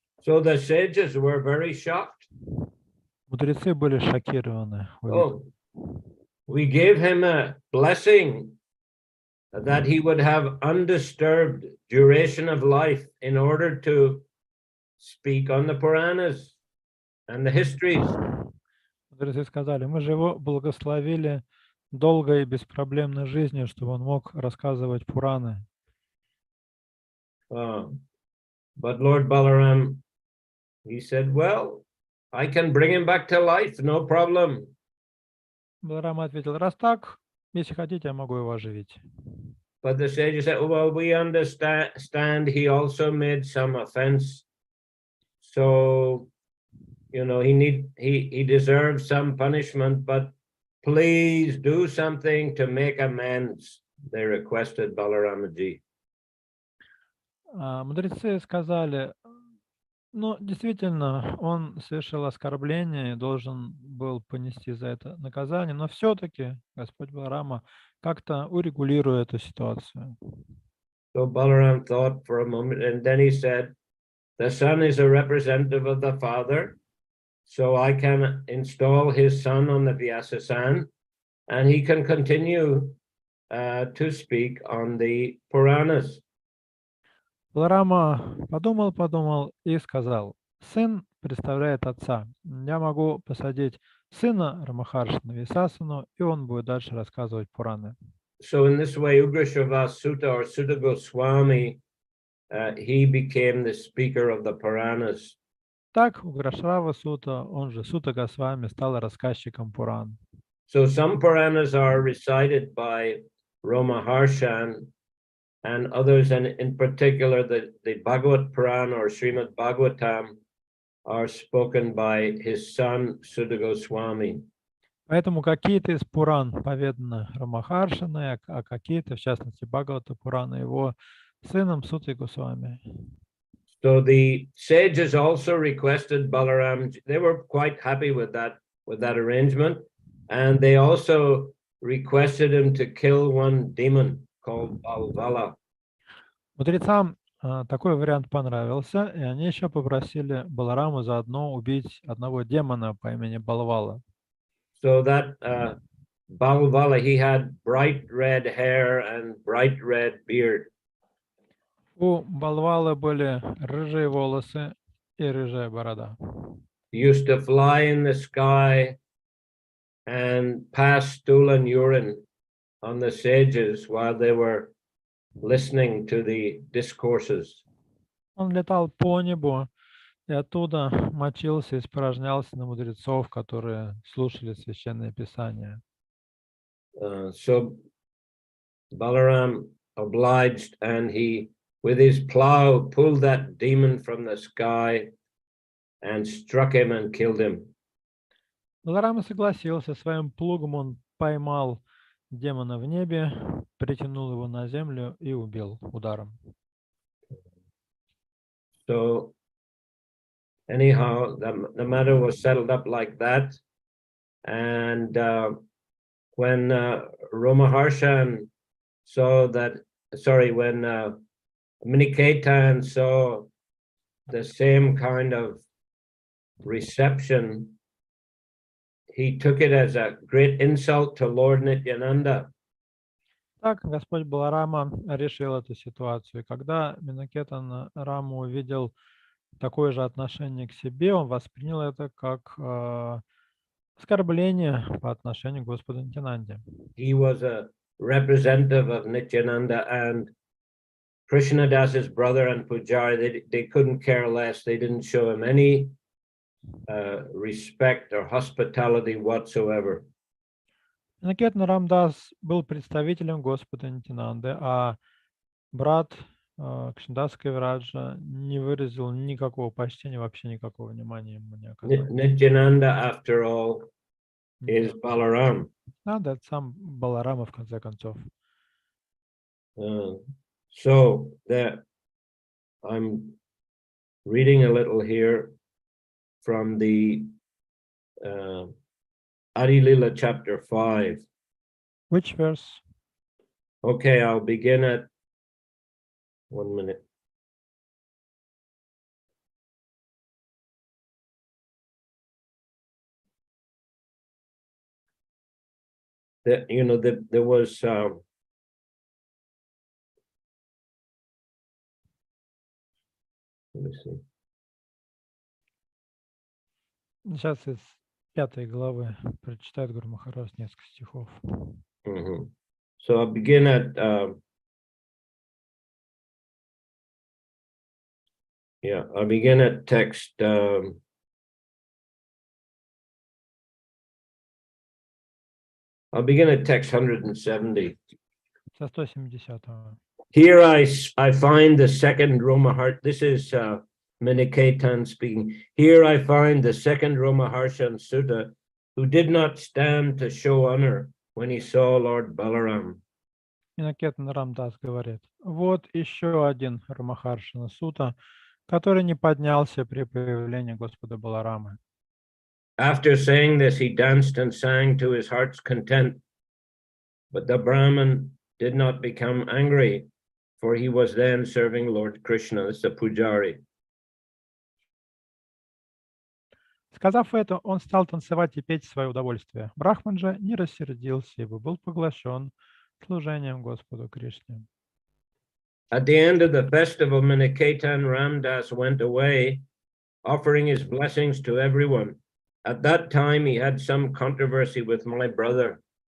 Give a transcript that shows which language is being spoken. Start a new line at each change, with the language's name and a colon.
English: So the sages were very shocked.
Russian: Мудрецы были шокированы.
English: Oh, we gave him a blessing that he would have undisturbed duration of life in order to speak on the Puranas and the histories.
Russian: Мудрецы сказали, мы же его благословили долгой и беспроблемной жизнью, чтобы он мог рассказывать Пураны.
English: But Lord Balaram, he said, well, I can bring him back to life, no problem.
Russian: Баларам ответил, раз так, Если хотите, я могу его оживить.
English: But the sages said, well, we understand he also made some offense. So, he deserves some punishment, but please do something to make amends. They requested Balaramaji.
Russian: Мудрецы сказали, ну, действительно, он совершил оскорбление и должен был понести за это наказание, но все-таки Господь Баларама как-то урегулирует эту ситуацию.
English: So Balaram thought for a moment, and then he said, the son is a representative of the father, so I can install his son on the Vyasasan, and he can continue to speak on the Puranas.
Russian: Баларама подумал и сказал, сын представляет отца. Я могу посадить сына Рамахарши на Висасану, и он будет дальше рассказывать Пураны.
English: So in this way, Ugrashrava Sutta or Sutta Goswami, he became the speaker of the Puranas.
Russian: Так, Уграшрава Сута, он же Сута Госвами, стал рассказчиком Пуран.
English: So some Puranas are recited by Ramaharshan, and others, and in particular the Bhagavad Purana or Srimad Bhagavatam, are spoken by his son Sutta Goswami.
Russian: Поэтому какие-то из Пуран поведаны Рамахаршиной, а какие-то, в частности, Бхагавата Пурана, его сыном Сутой Госвами.
English: So the sages also requested Balaram. They were quite happy with that arrangement, and they also requested him to kill one demon called Balvala.
Russian: Мудрецам такой вариант понравился, и они еще попросили Балараму заодно убить одного демона по имени Балвала.
English: So that Balvala, he had bright red hair and bright red beard.
Russian: У Балвалы были рыжие волосы и рыжая борода.
English: He used to fly in the sky and pass stool and urine on the sages while they were listening to the discourses.
Russian: Он летал по небу и оттуда мочился, испражнялся на мудрецов, которые слушали священное писание.
English: So Balaram obliged, and he, with his plow, pulled that demon from the sky and struck him and killed him.
Russian: Баларама согласился, своим плугом он поймал демона в небе, притянул его на землю и убил ударом.
English: So anyhow, the matter was settled up like that. And when Ramaharshan saw that, when Miniketan saw the same kind of reception, he took it as a great insult to Lord Nityananda.
Russian: Так Господь Баларама решил эту ситуацию. Когда Минакетан Раму увидел такое же отношение к себе, он воспринял это как оскорбление по отношению к Господу Нитянанде.
English: He was a representative of Nityananda, and Krishnadas, his brother and Pujari, they couldn't care less. They didn't show him any respect or hospitality whatsoever.
Russian: Минакетан Рамдас был представителем Господа Нитянанды, а брат Кришнадас Кавираджа не выразил никакого почтения, вообще никакого внимания ему не оказал.
English: Nityananda, after all, is Balaram.
Russian: Надо, это сам Баларама, в конце концов.
English: So that I'm reading a little here from the Adi Lila chapter 5. Which verse? Okay, I'll begin at 1 minute. There was let me see.
Russian: Сейчас из 5 главы прочитает Гуру Махарадж несколько стихов. Mm-hmm.
English: So I'll begin at I'll begin at text 2. I'll begin at text 170.
Russian: Со 170-го.
English: Here I find the second Romaharsha. This is Miniketan speaking. Here I find the second Romaharshan Sutta, who did not stand to show honor when he saw Lord Balaram.
Russian: Минакетан Рамдас говорит: вот еще один Рамахаршана Сута, который не поднялся при появлении Господа Баларамы.
English: After saying this, he danced and sang to his heart's content, but the Brahmin did not become angry, for he was then serving Lord Krishna. This is the Pujari.
Russian: Сказав это, он стал танцевать и петь в свое удовольствие. Брахман же не рассердился, ибо был поглощен служением Господу Кришне.
English: At the end of the festival, Miniketan Ramdas went away, offering his blessings to everyone. At that time, he had some controversy with my brother.